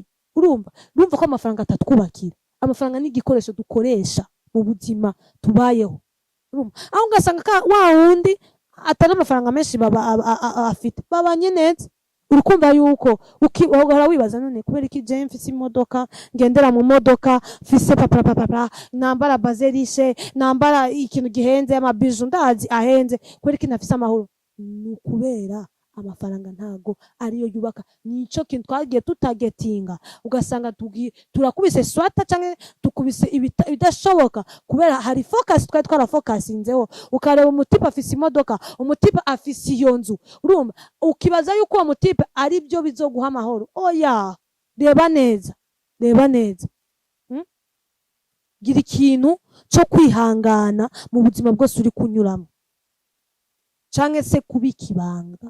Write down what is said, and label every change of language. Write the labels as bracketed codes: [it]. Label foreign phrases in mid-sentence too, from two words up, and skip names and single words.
[rn] Urumva ko amafaranga atatwubakira. Amafaranga ni igikoresho dukoresha mu buzima tubayeho. Urumva aho ugasanga wa wundi atari amafaranga menshi afite babanye neza. Urukumva yuko uhora wibaza none kubera iki je mfise imodoka, ngendera mu modoka, mfise papa nambara bazerishe, nambara ikintu gihenze, amabiju ndazi ahenze, kubera iki nafise amahoro? Ni kubera amafaranga ntago ariyo yubaka. Nico kintu twagiye tutagetinga, ugasanga turakubise swata canke tukubise ibidashoboka kubera hari focus twarafocusinzeho. Ukareba umutipe afise imodoka, umutipe afise iyo nzu, urumva ukibaza yuko uwo mutipe ari byo bizoguha amahoro. Oya, reba neza gira ikintu cyo kwihangana mu buzima bwose uri kunyuramo, canke se kubika ibanga.